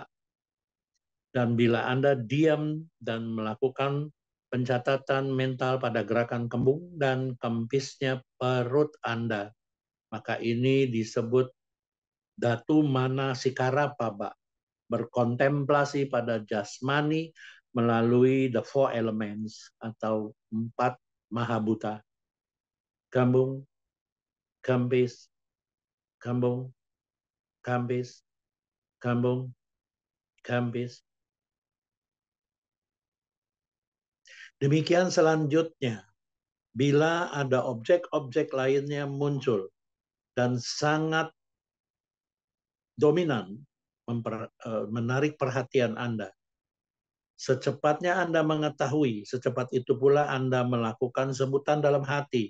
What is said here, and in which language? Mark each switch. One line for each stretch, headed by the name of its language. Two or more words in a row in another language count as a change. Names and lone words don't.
Indonesian: Dan bila Anda diam dan melakukan pencatatan mental pada gerakan kembung dan kempisnya perut Anda, maka ini disebut
Pali: Datu Mana Sikara Paba,
Indonesian: berkontemplasi pada jasmani melalui
English: the four elements
Indonesian: atau 4 mahabhuta. Kambung, kambis, kambung, kambis, kambung, kambis. Demikian selanjutnya, bila ada objek-objek lainnya muncul dan sangat dominan menarik perhatian Anda, secepatnya Anda mengetahui, secepat itu pula Anda melakukan sebutan dalam hati.